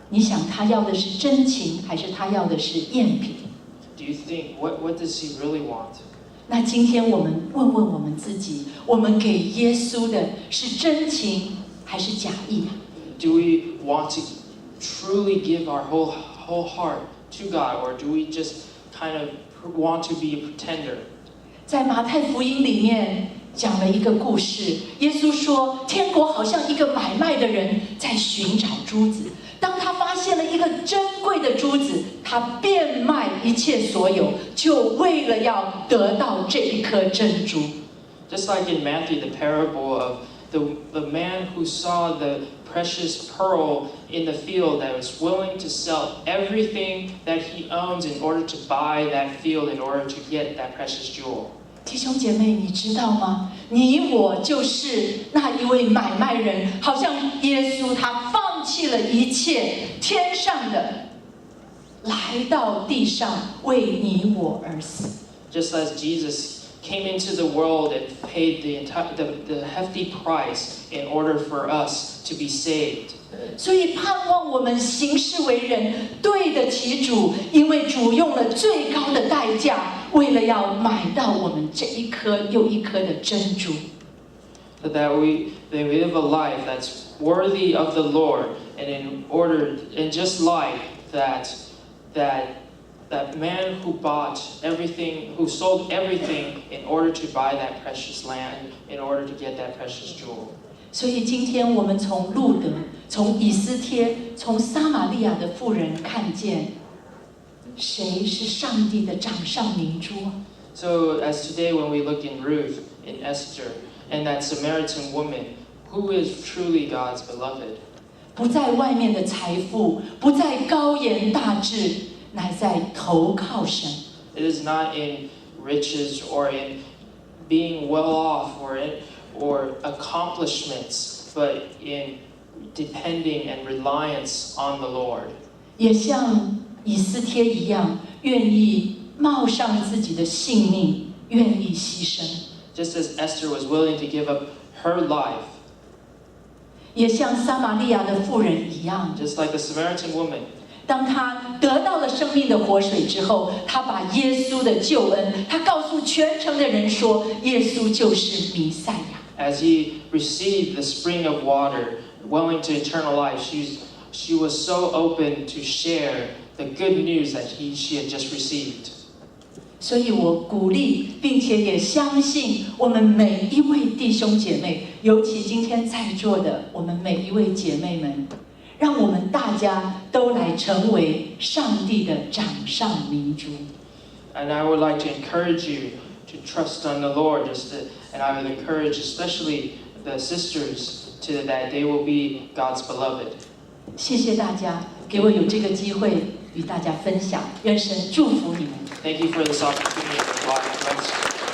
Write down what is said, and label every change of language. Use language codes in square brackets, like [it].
[zh] 你想他要的是真情，还是他要的是赝品？ [en] Do you think what does he really want? [zh] 那今天我们问问我们自己，我们给耶稣的是真情还是假意啊？ [en] Do we want to truly give our whole heart to God, or do we just kind of want to be a pretender? [zh] 在马太福音里面讲了一个故事，耶稣说，天国好像一个买卖的人在寻找珠子，当他发现了一个珍贵的珠子，他变卖一切所有，就为了要得到这一颗珍珠。 [en] Just like in Matthew, the parable of the man who saw the precious pearl in the field, that was willing to sell everything that he owns in order to buy that field, in order to get that precious jewel. [zh] 弟兄姐妹，你知道吗？你我就是那一位买卖人，好像耶稣他放弃了一切天上的，来到地上为你我而死。 [en] Just as Jesus came into the world and paid the hefty price in order for us to be saved. [zh] 所以盼望我们行事为人对得起主，因为主用了最高的代价，为了要买到我们这一颗又一颗的珍珠。 [en] That we live a life that's worthy of the Lord, and just like that man who bought everything, who sold everything in order to buy that precious land, in order to get that precious jewel. [zh] 所以今天我们从路德、从以斯帖、从撒玛利亚的妇人看见，谁是上帝的掌上明珠？ [en] So as today when we look in Ruth, in Esther, and that Samaritan woman, who is truly God's beloved? [zh] 不在外面的财富，不在高言大志，乃在投靠神。 [en] It is not in riches or in being well off or accomplishments, but in depending and reliance on the Lord. [zh] 也像以斯帖一样，愿意冒上自己的性命，愿意牺牲。 [en] Just as Esther was willing to give up her life. [zh] 也像撒玛利亚的妇人一样， [en] just like the Samaritan woman. [zh] 当他得到了生命的活水之后，他把耶稣的救恩，他告诉全城的人说，耶稣就是弥赛亚。 [en] As he received the spring of water, welling to eternal life, she was so open to share the good news that she had just received. [zh] 所以我鼓励，并且也相信我们每一位弟兄姐妹，尤其今天在座的我们每一位姐妹们，让我们大家都来成为上帝的掌上明珠。 [en] And I would like to encourage you to trust on the Lord, and I would encourage especially the sisters that they will be God's beloved. [zh] 谢谢大家给我有这个机会与大家分享，愿神祝福你们。 [en] Thank you for this opportunity. God bless you.